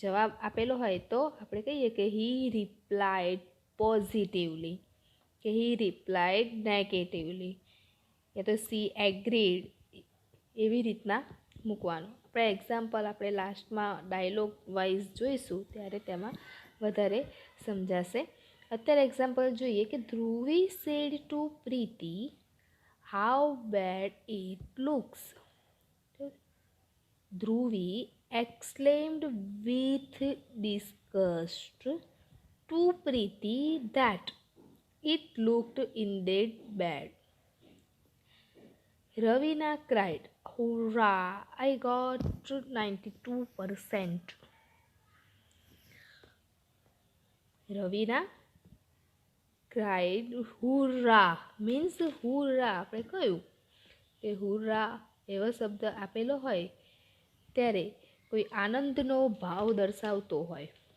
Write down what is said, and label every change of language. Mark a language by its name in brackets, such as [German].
[Gujarati] જવાબ આપેલો હોય તો આપણે કહીએ કે [English] he replied positively, [Gujarati] કે [English] he replied negatively, [Gujarati] યા તો [English] she agreed, [Gujarati] એવી રીતના મૂકવાનું. આપણે એક્ઝામ્પલ આપણે લાસ્ટમાં ડાયલોગ વાઇઝ જોઈશું ત્યારે તેમાં વધારે સમજાશે. અત્યારે એક્ઝામ્પલ જોઈએ કે [English] Dhruvi said to Preeti how bad it looks. Dhruvi exclaimed with disgust to Preeti that it looked indeed bad. Ravina cried, "Hurrah, I got 92%." Ravina cried, "Hurrah" means hurrah. [Gujarati] આપણે કહ્યું કે hurrah એવો શબ્દ આપેલો હોય ત્યારે કોઈ આનંદનો ભાવ દર્શાવતો હોય.